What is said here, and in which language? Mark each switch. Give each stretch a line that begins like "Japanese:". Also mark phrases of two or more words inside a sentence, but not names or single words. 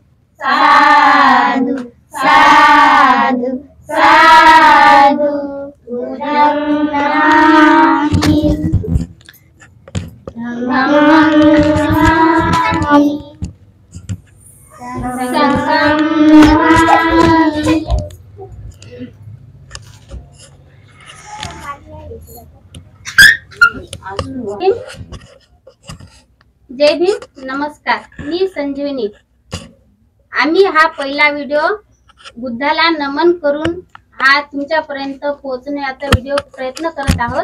Pali: साधु साधु साधु बुद्धं नमामि धम्मं नमामि संघं नमामि।
Marathi: जय भीम, नमस्कार। मी संजीवनी। आम्ही हा पहिला व्हिडिओ बुद्धाला नमन करून हा तुमच्यापर्यंत पोहोचण्याचा व्हिडिओ प्रयत्न करत आहोत।